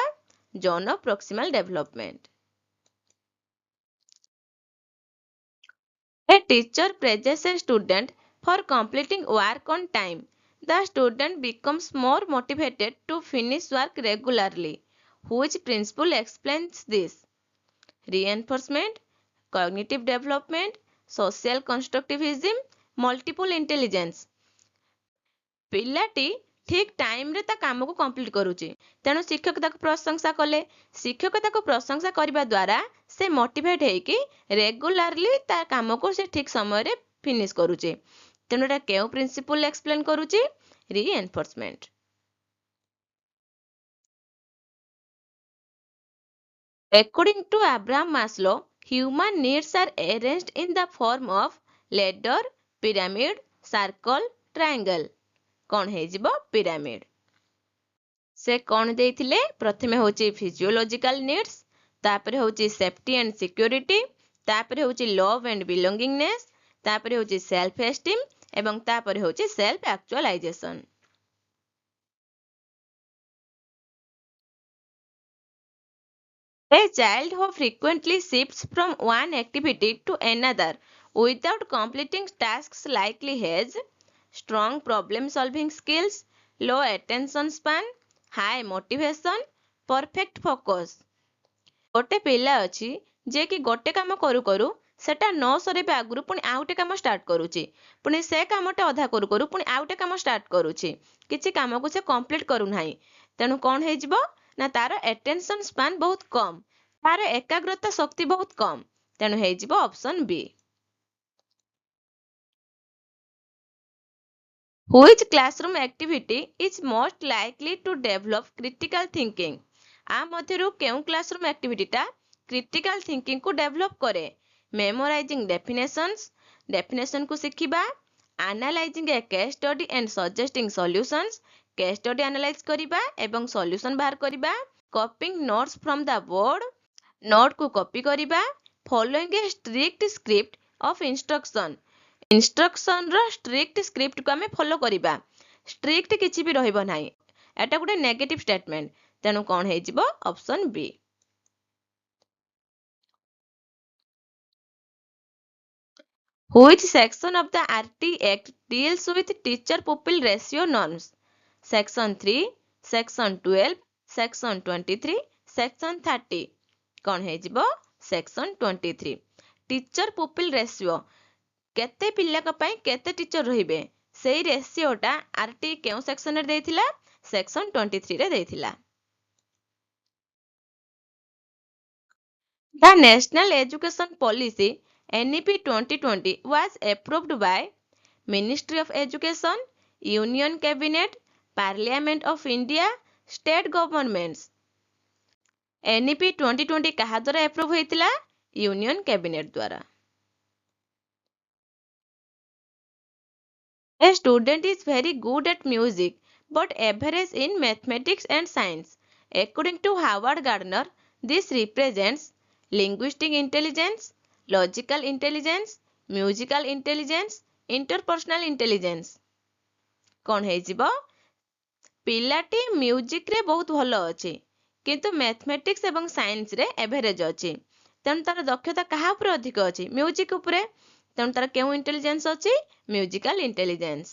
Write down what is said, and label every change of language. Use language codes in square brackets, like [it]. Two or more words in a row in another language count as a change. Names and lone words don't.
[en] zone of proximal development. A teacher praises a student for completing work on time. The student becomes more motivated to finish work regularly. Which principle explains this? Reinforcement, cognitive development, social constructivism, multiple intelligence. [or] ପିଲାଟି ଠିକ ଟାଇମରେ ତା କାମକୁ କମ୍ପ୍ଲିଟ କରୁଛି, ତେଣୁ ଶିକ୍ଷକ ତାକୁ ପ୍ରଶଂସା କଲେ, ଶିକ୍ଷକ ତାକୁ ପ୍ରଶଂସା କରିବା ଦ୍ୱାରା ସେ ମୋଟିଭେଟ ହୋଇକି ରେଗୁଲାରଲି ତା କାମକୁ ସେ ଠିକ ସମୟରେ ଫିନିଶ କରୁଛି, ତେଣୁ ଏଟା କେଉଁ [en] principle explain [or] କରୁଛି? ରିଏନଫୋର୍ସମେଣ୍ଟ। [en] According to Abraham Maslow, human needs are arranged in the form of ladder, pyramid, circle, triangle. [or] କ'ଣ ହେଇଯିବ? ପିରାମିଡ। ସେ କ'ଣ ଦେଇଥିଲେ? ପ୍ରଥମେ ହେଉଛି [en] physiological needs, [or] ତାପରେ ହେଉଛି [en] safety and security, [or] ତାପରେ ହେଉଛି [en] love and belongingness, [or] ତାପରେ ହେଉଛି [en] self esteem [or] ଏବଂ ତାପରେ ହେଉଛି [en] self actualization. A child who frequently shifts from one activity to another without completing tasks likely has strong problem solving skills, low attention span, high motivation, perfect focus। [or] ଗୋଟେ ପିଲା ଅଛି ଯେ କି ଗୋଟେ କାମ କରୁ କରୁ ସେଟା ନ ସରିବା ଆଗରୁ ପୁଣି ଆଉ ଗୋଟେ କାମ ଷ୍ଟାର୍ଟ କରୁଛି, ପୁଣି ସେ କାମଟେ ଅଧା କରୁ କରୁ ପୁଣି ଆଉ ଗୋଟେ କାମ ଷ୍ଟାର୍ଟ କରୁଛି, କିଛି କାମକୁ ସେ କମ୍ପ୍ଲିଟ୍ କରୁନାହିଁ। ତେଣୁ କ'ଣ ହେଇଯିବ? ନା ତାର [en] attention span [or] ବହୁତ କମ୍, ତାର ଏକାଗ୍ରତା ଶକ୍ତି ବହୁତ କମ୍। ତେଣୁ ହେଇଯିବ [en] option B. Which classroom activity is most likely to develop critical thinking? [or] आ ମଧ୍ୟରୁ କେଉଁ [en] classroom activity critical thinking develop [or] କରେ? [en] memorizing definitions, [or] ଡେଫିନେସନକୁ ଶିଖିବା, [en] analyzing a case study and suggesting solutions, case study analyze [or] କରିବା ଏବଂ ସଲ୍ୟୁସନ ବାହାର କରିବା, [en] copying notes from the board, [or] ନୋଟକୁ କପି କରିବା, [en] following a strict script of instruction, instruction strict script [or] ଆମେ ଫଲୋ କରିବା, ଷ୍ଟ୍ରିକ୍ଟ କିଛି ବି ରହିବ ନାହିଁ, ଏଟା ଗୋଟେ [en] negative statement. [or] ତେଣୁ କ'ଣ ହେଇଯିବ? [en] option B. Which section of the RT Act deals with teacher pupil ratio norms? Section 3, Section 12, Section 23, Section 30। [or] କ'ଣ ହେଇଯିବ? Section 23। [en] teacher pupil ratio, [or] କେତେ ପିଲାଙ୍କ ପାଇଁ କେତେ ଟିଚର ରହିବେ, ସେଇ ରେସିଓଟା ଆରଟି କେଉଁ ସେକ୍ସନରେ ଦେଇଥିଲା? ସେକ୍ସନ 23ରେ ଦେଇଥିଲା। [en] The National Education Policy NEP 2020 was approved by Ministry of Education, Union Cabinet, Parliament of India, State Governments। [or] NEP 2020 କାହା ଦ୍ୱାରା ଆପ୍ରୁଭ୍ ହୋଇଥିଲା? [en] union cabinet ଦ୍ୱାରା। A student is very good at music but average in mathematics and science. According to Howard Gardner, this represents linguistic intelligence, logical intelligence, musical intelligence, interpersonal intelligence। [or] କ'ଣ ହେଇଯିବ? ପିଲାଟି ମ୍ୟୁଜିକରେ ବହୁତ ଭଲ ଅଛି କିନ୍ତୁ ମ୍ୟାଥମେଟିକ୍ସ ଏବଂ ସାଇନ୍ସରେ ଏଭରେଜ ଅଛି। ତେଣୁ ତାର ଦକ୍ଷତା କାହା ଉପରେ ଅଧିକ ଅଛି? ମ୍ୟୁଜିକ ଉପରେ। ତେଣୁ ତାର କେଉଁ ଇଣ୍ଟେଲିଜେନ୍ସ ଅଛି? [en] musical intelligence.